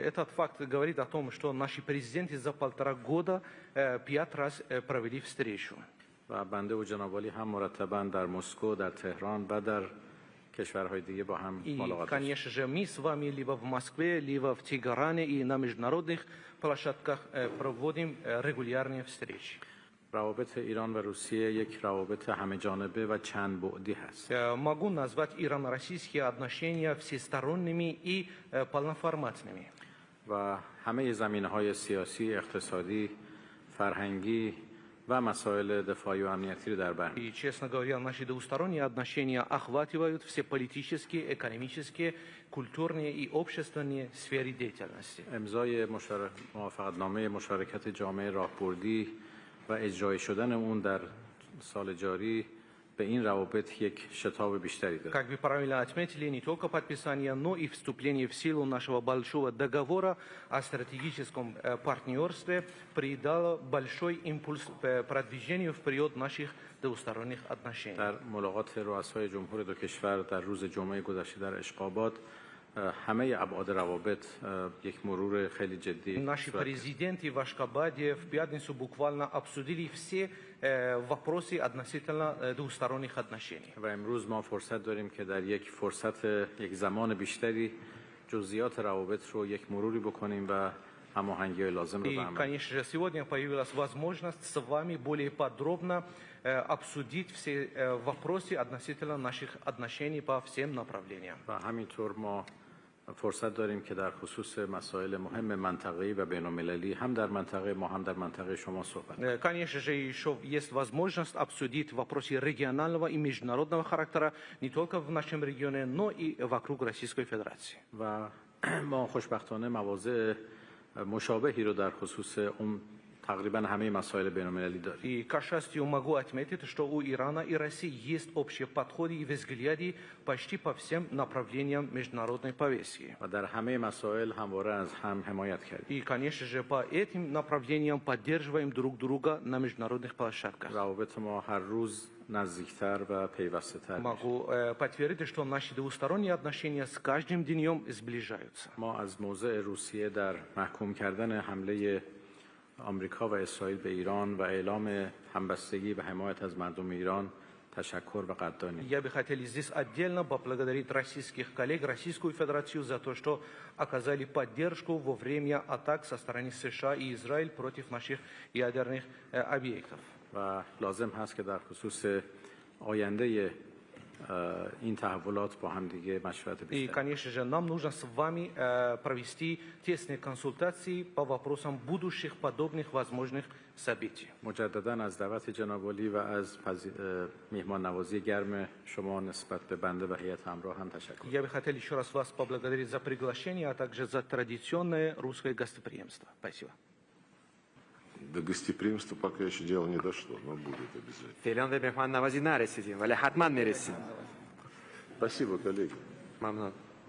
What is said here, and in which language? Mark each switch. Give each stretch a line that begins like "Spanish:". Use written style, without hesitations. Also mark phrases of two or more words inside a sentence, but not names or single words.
Russian: Этот факт говорит о том, что наши президенты за 1,5 года 5 раз провели встречу.
Persian: و بنده و جناب عالی هم مرتباً در مسکو، در تهران و در کشورهای دیگه با هم
Russian: И,
Persian: ملاقات داشتیم.
Russian: конечно же, мы с вами либо в Москве, либо в Тегеране и на международных площадках проводим регулярные встречи.
Persian: روابط ایران و روسیه یک روابط همه جانبه و چند بعدی هست.
Russian: Могу назвать ирано-российские отношения всесторонними и полноформатными.
Persian: و همه زمینه‌های سیاسی، اقتصادی، فرهنگی و مسائل دفاعی و امنیتی رو در بر
Russian: И, честно говоря, наши двусторонние отношения охватывают все политические, экономические, культурные и общественные сферы деятельности.
Persian: امضای موافقتنامه مشارکت جامعه راهبردی و اجرای شدن اون در سال جاری به این روابط یک شتاب بیشتری داد.
Russian: Как вы правильно отметили, не только подписание, но и вступление в силу нашего большого договора о стратегическом партнерстве придало большой импульс продвижению вперед наших двусторонних отношений.
Persian: در ملاقات رؤسای جمهور دو کشور در روز جمعه گذشته در اشقاباد همه ابعاد روابط یک مرور خیلی جدی
Russian: Наши президенты в Ашхабаде в пятницу буквально обсудили все вопросы относительно двусторонних отношений.
Persian: و امروز ما فرصت داریم که در یک زمان بیشتری جزئیات روابط رو یک مروری بکنیم و هماهنگی لازم رو
Russian: И,
Persian: به عمل.
Russian: конечно же, сегодня появилась возможность с вами более подробно обсудить все вопросы относительно наших отношений по всем направлениям.
Persian: و همینطور ما فرصت داریم که در خصوص مسائل مهم منطقه‌ای و بین‌المللی هم در منطقه ما هم در منطقه شما صحبت کنیم.
Russian: Конечно же, еще есть возможность обсудить вопросы регионального и международного характера не только в нашем регионе, но и вокруг Российской Федерации.
Persian: و ما خوشبختانه مواضع مشابهی رو در خصوص اون تقریبا همه مسائل بین‌المللی داریم.
Russian: И, к счастью, могу отметить, что у Ирана и России есть общие подходы и взгляды почти по всем направлениям международной повестки.
Persian: و در همه مسائل همواره از هم حمایت کردیم.
Russian: И, конечно же, по этим направлениям поддерживаем друг друга на международных площадках.
Persian: روابط ما هر روز نزدیکتر و پیوسته‌تر میشه.
Russian: Могу подтвердить, что наши двусторонние отношения с каждым днем сближаются.
Persian: ما از موضع روسیه در محکوم کردن حمله آمریکا و اسرائیل به ایران و اعلام همبستگی و حمایت از مردم ایران تشکر و قدردانی.
Russian: Я бы хотел здесь отдельно поблагодарить российских коллег, Российскую Федерацию за то, что оказали поддержку во время атак со стороны США и Израиль против наших ядерных объектов.
Persian: و لازم هست که در خصوص آینده این تحولات با هم دیگه مشورت
Russian: И,
Persian: بیشتر.
Russian: конечно же, нам нужно с вами провести тесные консультации по вопросам будущих подобных возможных событий.
Persian: مجددا از دعوت جناب عالی و از میهمان نوازی گرم شما نسبت به بنده و هیئت همراه هم تشکر.
Russian: Я бы хотел еще раз вас поблагодарить за приглашение, а также за традиционное русское гостеприимство. Спасибо. До гостеприимства пока еще дело не дошло, но будет обязательно.
Persian: فعلا به مهمان نوازی نرسیدیم ولی حتما میرسیم.
Russian: Спасибо, коллеги.
Persian: ممنون.